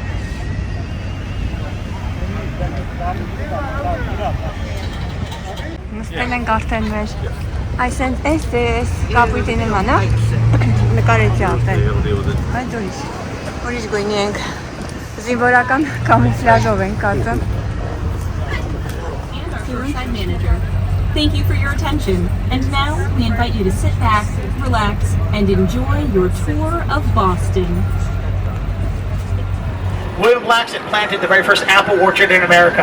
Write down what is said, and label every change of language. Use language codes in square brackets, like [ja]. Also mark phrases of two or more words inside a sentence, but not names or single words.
[hy] Նստել ենք արդեն մեր այս կապույտի նման, նկարեցի արդեն։ Այդ ուրիշ գույնի ենք, զինվորական կամուֆլաժով ենք կածում։ [en] Thank you for your attention, and now we invite you to sit back, relax, and enjoy your tour of Boston. William Blackson planted the very first apple orchard in America.